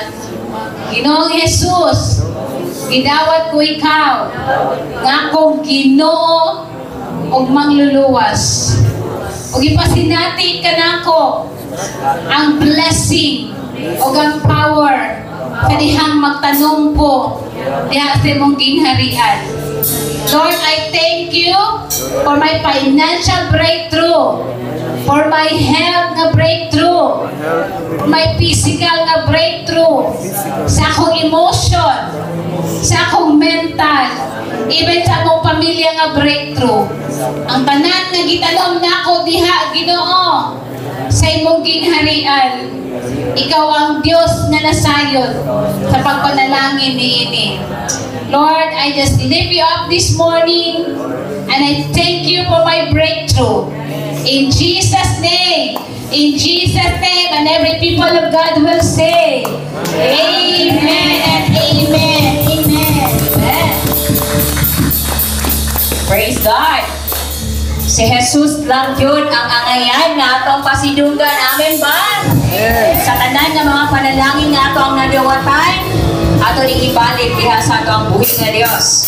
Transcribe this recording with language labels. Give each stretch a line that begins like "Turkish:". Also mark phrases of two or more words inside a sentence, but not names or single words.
Cebuano: Ginoong Jesus, gidawat ko ikaw nga akong Ginoo og mangluluwas. Og ipasinati ka nako ang blessing og ang power sa dihang magtanong po diha sa imong ginharian. Lord,
English: I thank you for my financial breakthrough, for my health na breakthrough, for my physical na breakthrough,
Cebuano: sa akong emotion, sa akong mental, even sa akong pamilya nga breakthrough. Ang tanan nga gitalom nako diha, Ginoo, sa imong ginharian. Ikaw ang Diyos na nasayon sa pagpanalangin niini.
English: Lord, I just lift you up this morning and I thank you for my breakthrough. In Jesus' name, In Jesus' name, and every people of God will say, Amen and Amen. Amen. Amen. Praise God.
Cebuano: Si Jesus lang yun ang angayan nga atong pasidunggan. Amen ba? Sa tanan nga mga panalangin nga ato ang nadawatan, ato ning ibalik diha sa ato ang buhi nga Dios.